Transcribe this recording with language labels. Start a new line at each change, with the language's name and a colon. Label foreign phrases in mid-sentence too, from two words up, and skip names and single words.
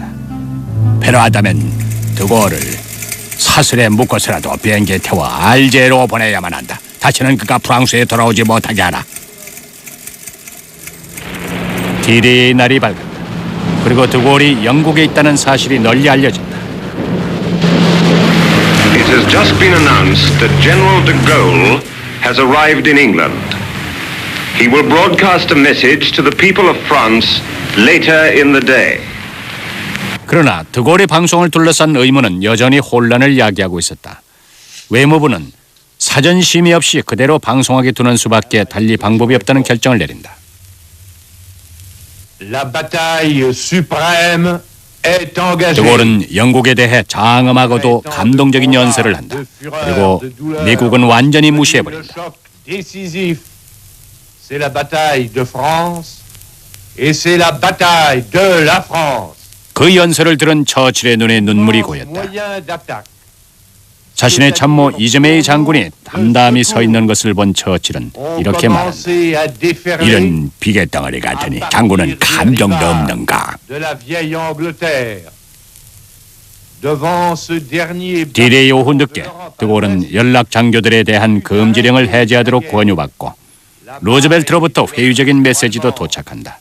Korean: 필요하다면 드골을 사슬에 묶어서라도 비행기에 태워 알제로 보내야만 한다. 다시는 그가 프랑스에 돌아오지 못하게 하라. D-Day 날이 밝았다. 그리고 드골이 영국에 있다는 사실이 널리 알려진다.
English: It has just been announced that General de Gaulle has arrived in England. He will broadcast a message to the people of France later in the day.
Korean: 그러나 드골의 방송을 둘러싼 의문은 여전히 혼란을 야기하고 있었다. 외무부는 사전 심의 없이 그대로 방송하게 두는 수밖에 달리 방법이 없다는 결정을 내린다.
French: La bataille suprême est engagée.
Korean: 드골은 영국에 대해 장엄하고도 감동적인 연설을 한다. 그리고 미국은 완전히 무시해버린다.
French: C'est la bataille de France et c'est la bataille de la France.
Korean: 그 연설을 들은 처칠의 눈에 눈물이 고였다. 자신의 참모 이즈메이 장군이 담담히 서 있는 것을 본 처칠은 이렇게 말한다. 이런 비계덩어리 같으니 장군은 감정도 없는가? D-Day 오후 늦게 드골은 연락 장교들에 대한 금지령을 해제하도록 권유받고 루즈벨트로부터 회유적인 메시지도 도착한다.